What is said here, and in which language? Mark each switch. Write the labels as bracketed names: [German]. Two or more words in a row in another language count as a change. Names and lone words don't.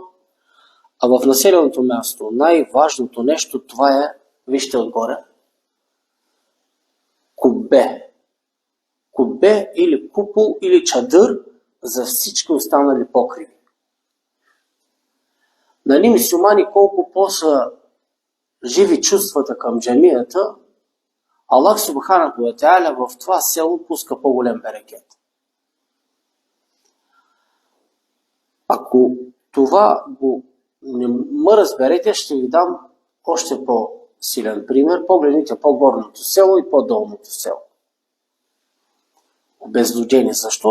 [Bulgarian] А в населеното място най-важното нещо, това е, вижте отгоре, кубе. Кубе или купол или чадър за всички останали покриви. Мюсюлмани, колко по-са живи чувствата към джамията, [Arabic] الله سبحانه وتعالى [Bulgarian] в това село пуска по-голям берекет. Ако това го не ме разберете, ще ви дам още по-силен пример. Погледните по-горното село и по-долното село. Безлюдени. Защо?